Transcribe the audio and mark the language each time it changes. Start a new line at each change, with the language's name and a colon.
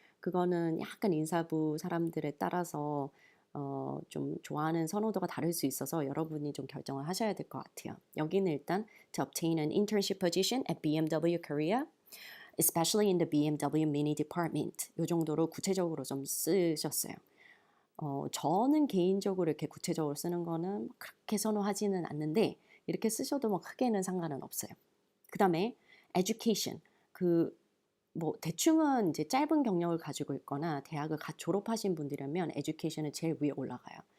Korean: 그거는 약간 인사부 사람들에 따라서 좀 좋아하는 선호도가 다를 수 있어서 여러분이 좀 결정을 하셔야 될 것 같아요. 여기는 일단
English: to obtain an internship position at BMW Korea, especially in the BMW Mini Department.
Korean: 이 정도로 구체적으로 좀 쓰셨어요. 저는 개인적으로 이렇게 구체적으로 쓰는 거는 그렇게 선호하지는 않는데 이렇게 쓰셔도 크게는 상관은 없어요. 그 다음에 education. 대충은 이제 짧은 경력을 가지고 있거나 대학을 졸업하신 분들이라면 education은 제일 위에 올라가요.